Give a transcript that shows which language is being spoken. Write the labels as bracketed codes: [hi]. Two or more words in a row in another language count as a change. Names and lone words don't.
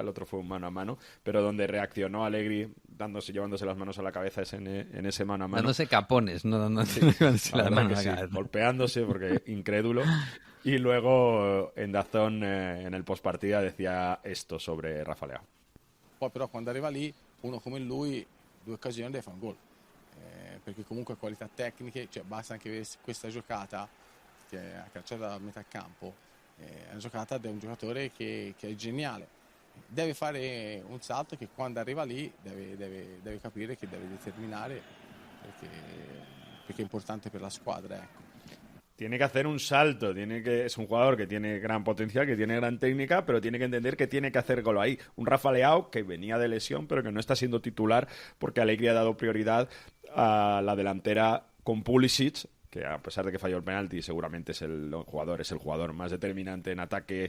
[es] El otro fue un mano a mano, pero donde reaccionó Allegri llevándose las manos a la cabeza es en ese mano a mano. Dándose capones, no dándose las manos a la cabeza. Golpeándose porque incrédulo. Y luego en DAZN, en el postpartida, decía esto sobre Rafa Leao. [it] Poi però quando arriva lì, uno come lui, 2 occasioni deve fare un gol. Perché comunque qualità tecniche, cioè basta anche vedere questa giocata che ha calciato a metà campo, è una giocata di un giocatore che è geniale, deve fare un salto che quando arriva lì deve capire che deve determinare perché è importante per la squadra, ecco. [es] tiene que hacer un salto, es un jugador que tiene gran potencial, que tiene gran técnica, pero tiene que entender que tiene que hacer gol ahí. Un Rafa Leao que venía de lesión, pero que no está siendo titular porque Allegri ha dado prioridad a la delantera con Pulisic, que a pesar de que falló el penalti, seguramente es el jugador más determinante en ataque.